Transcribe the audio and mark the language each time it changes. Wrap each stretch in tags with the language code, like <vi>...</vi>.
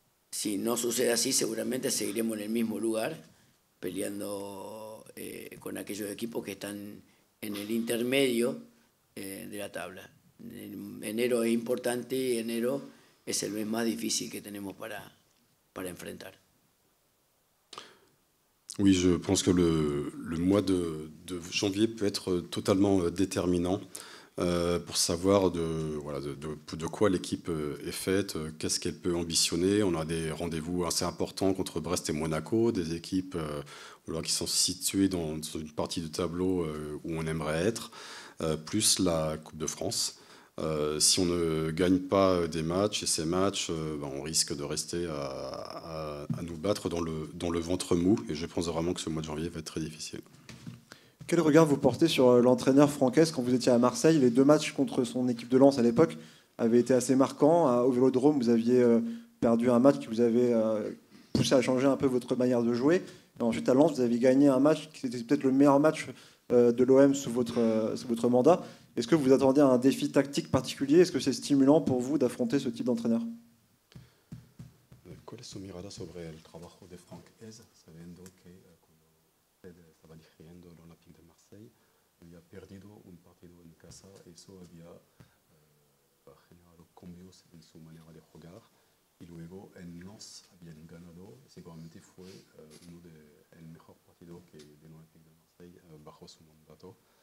<es>Si no sucede así, seguramente seguiremos en el mismo lugar, peleando con aquellos equipos que están en el intermedio de la tabla. Enero es importante y enero es el mes más difícil que tenemos para enfrentar.</es> <fr>Oui, je pense que le mois de janvier peut être totalement déterminant pour savoir de quoi l'équipe est faite, qu'est-ce qu'elle peut ambitionner. On a des rendez-vous assez importants contre Brest et Monaco, des équipes qui sont situées dans une partie du tableau où on aimerait être, plus la Coupe de France. Si on ne gagne pas des matchs, et ces matchs, on risque de rester à nous battre dans le ventre mou. Et je pense vraiment que ce mois de janvier va être très difficile. Quel regard vous portez sur l'entraîneur Francaise quand vous étiez à Marseille? Les 2 matchs contre son équipe de Lens à l'époque avaient été assez marquants. Au Vélodrome, vous aviez perdu un match qui vous avait poussé à changer un peu votre manière de jouer. Et ensuite, à Lens, vous avez gagné un match qui était peut-être le meilleur match de l'OM sous votre mandat. Est-ce que vous attendez un défi tactique particulier? Est-ce que c'est stimulant pour vous d'affronter ce type d'entraîneur?</fr> <es>¿Cuál es su mirada sobre el trabajo de Francaise, sabiendo que cuando usted estaba dirigiendo el Olympique de Marseille, había perdido un partido en casa, eso había generado cambios en su manera de jugar, y luego en Lens habían ganado, seguramente fue el mejor partido que del Olympique de Marseille bajo su mandato.</es>